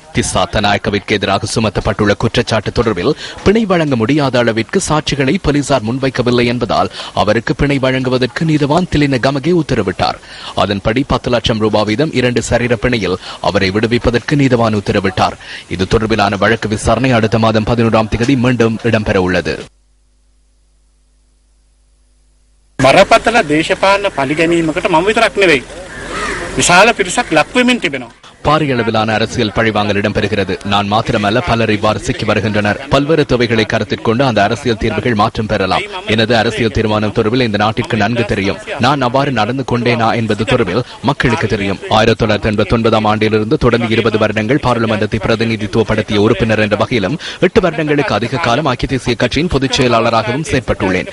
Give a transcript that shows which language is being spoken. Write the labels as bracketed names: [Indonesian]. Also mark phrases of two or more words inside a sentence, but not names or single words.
[Tamil] திஸ்ஸாத் நாயக்கவிற்கு எதிராக சுமத்தப்பட்டுள்ள குற்றச்சாட்டு தொடர்பில் பிணை வழங்க முடியாத அளவிற்கு சாட்சிகளை போலீசார் முன்வைக்கவில்லை என்பதால் அவருக்கு பிணை வழங்குவதற்கு நீதவான் திலின கமகே உத்தரவிட்டார். அதன்படி 10 லட்சம் ரூபாய் வீதம் 2 சரீர பிணையில் அவரை விடுவிப்பதற்கு நீதவான் உத்தரவிட்டார். இது தொடர்பிலான வழக்கு விசாரணை அடுத்த மாதம் 11ஆம் தேதி மீண்டும் இடம்பெற உள்ளது. [Sinhala] බරපතල දේශපාලන පරිගැනීමකට මම විතරක් නෙවෙයි විශාල පිරිසක් ලක් වෙමින් තිබෙනවා. [Tamil] பாரிய அளவிலான அரசியல் பழிவாங்கல் இடம்பெறுகிறது. நான் மாத்திரமல்ல, பலர் இவ்வாறு சிக்கி வருகின்றனர். பல்வேறு தொகைகளை கருத்தில் கொண்டு அந்த அரசியல் தீர்வுகள் மாற்றம் பெறலாம். எனது அரசியல் தீர்மானம் தொடர்பில் இந்த நாட்டிற்கு நன்கு தெரியும். நான் அவ்வாறு நடந்து கொண்டேனா என்பது தொடர்பில் மக்களுக்கு தெரியும். 1989ஆம் ஆண்டிலிருந்து தொடர்ந்து 20 வருடங்கள் பாராளுமன்றத்தை பிரதிநிதித்துவப்படுத்திய உறுப்பினர் என்ற வகையிலும் 8 வருடங்களுக்கு அதிக காலம் ஐக்கிய தேசிய கட்சியின் பொதுச் செயலாளராகவும் செயற்பட்டுள்ளேன்.